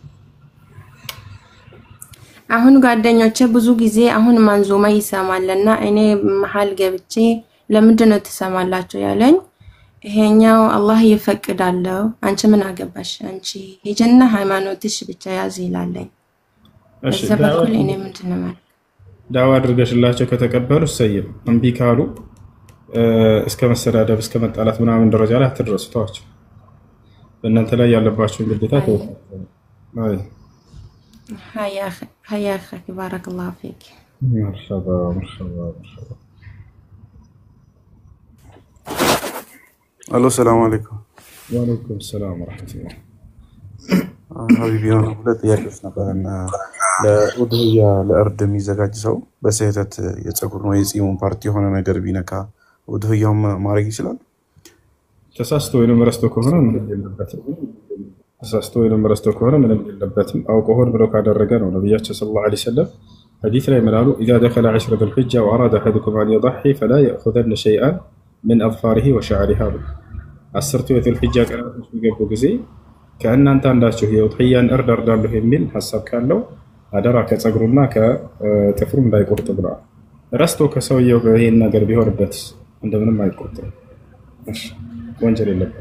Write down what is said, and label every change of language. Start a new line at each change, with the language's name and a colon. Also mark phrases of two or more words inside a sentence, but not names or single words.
Amharic: አሁን ጓደኞቼ ብዙ ጊዜ አሁን ማንዙማ ይሰማልና እኔ መሃል ገብቼ ለምንድን ነው ተሰማላችሁ ያለኝ ይሄኛው አላህ ይፈቅዳል አንቺ ምን አገባሽ አንቺ ሂጅና ሃይማኖትሽ ብቻ ያዝ ይላልኝ እሺ በኩል እኔ ምንድነው ማለት ዳዋ አድርገሽላቸው ከተቀበሉ ሰይም እንቢ ካሉ እስከ መሰዳደብ እስከ መጣላት ምናምን ደረጃ ላይ አትድረሱ ተዋቸው በእናንተ ላይ ያለባችሁን ግዴታ ተወጣጡ አይ
Arabic: هيا أخي بارك الله فيك مرحبا الو السلام عليكم وعليكم السلام ورحمة الله حبيبي انا
Amharic: ሁለት ጥያቄዎች ነበርና ለኡድህያ ለእርድ የሚዘጋጅ ሰው በስህተት የፀጉር ነው የጺሙን ፓርቲ የሆነ ነገር ቢነካ ኡድህያው ማድረግ ይችላል? ተሳስቶ ወይንም ረስቶ ከሆነ ምንም የለበትም። ተሳስቶ ወይንም ረስቶ ከሆነ ምንም የለበትም። አውቆ ሆን ብሎ ካደረገ ነው ነብያችን
Arabic: صلى الله عليه وسلم
Amharic: ሐዲስ ላይ ምናሉ
Arabic: اذا دخل 10 ذو الحجه واراد احدكم ان يضحي فلا ياخذن شيئا من اظفاره وشعرها
Amharic: አስርቱ የዙል ሒጃ ቀናቶች በገቡ ጊዜ ከእናንተ አንዳችሁ የኡድህያን እርድ አርዳለሁ የሚል ሐሳብ ካለው አደራ ከፀጉሩና ከጥፍሩ እንዳይቆርጥ ብለዋል። ረስቶ ከሰውየው ይሄን ነገር ቢሆንበት እንደምንም አይቆርጥም። እሺ ወንጀል የለበት።